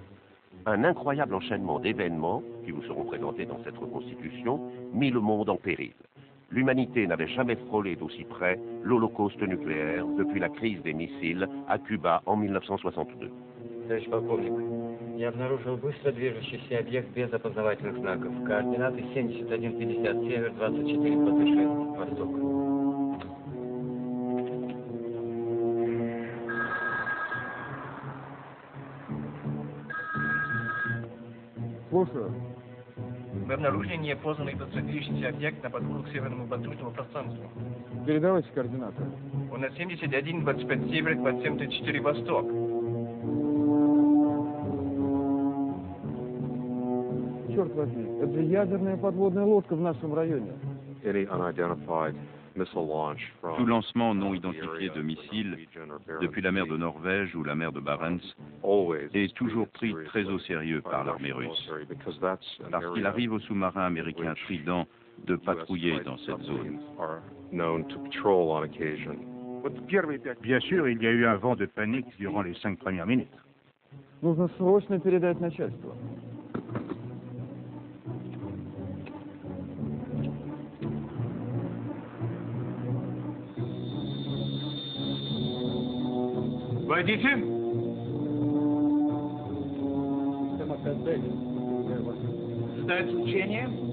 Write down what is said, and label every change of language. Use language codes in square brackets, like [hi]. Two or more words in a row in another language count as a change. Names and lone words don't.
[fr] Un incroyable enchaînement d'événements, qui vous seront présentés dans cette reconstitution, mit le monde en péril. L'humanité n'avait jamais frôlé d'aussi près l'holocauste nucléaire depuis la crise des missiles à Cuba en 1962. [ru] Товарищ полковник, я обнаружил быстро движущийся объект без опознавательных знаков. Координаты 7150 север, 24 по 6 восток. Слушаю. Мы обнаружили неопознанный быстро движущийся объект на подходу к северному воздушному пространству. Передавайте координаты. Он на 71, 25 север, 27, 34 восток. Черт возьми, это же ядерная подводная лодка в нашем районе. [fr] Tout lancement non identifié de missiles depuis la mer de Norvège ou la mer de Barents est toujours pris très au sérieux par l'armée russe, parce qu'il arrive aux sous-marins américains Trident de patrouiller dans cette zone. Bien sûr, il y a eu un vent de panique durant les 5 premières minutes. [ru] Нужно срочно передать начальству. Войдите! Ждать учения?